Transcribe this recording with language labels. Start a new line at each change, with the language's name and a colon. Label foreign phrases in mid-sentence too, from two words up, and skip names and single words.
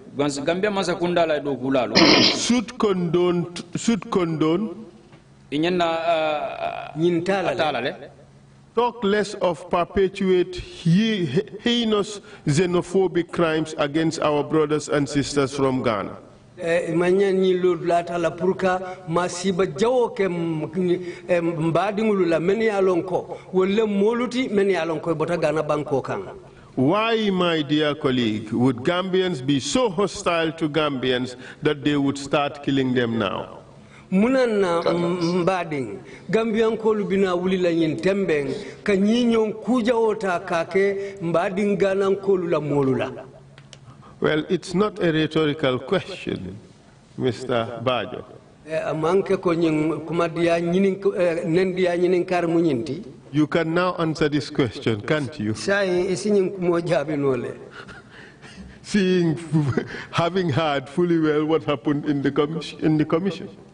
English: should condone talk less of perpetuate heinous xenophobic crimes against our brothers and sisters from Ghana.
Mandingo: Masiba jawo ke mbadingulu la meni alonko wolle moluti meni alonko bota Ghana banko kan.
English: Why, my dear colleague, would Gambians be so hostile to Gambians that they would start killing them now?
Mandingo: Munana mbading Gambian ko lubina wuli la nyin tembeng ka nyinyon kuja ota kake mbading Ghana ko la molula.
English: Well, it's not a rhetorical question, Mr. Bajo. You can now answer this question, can't you? Seeing, having heard fully well what happened in the commission.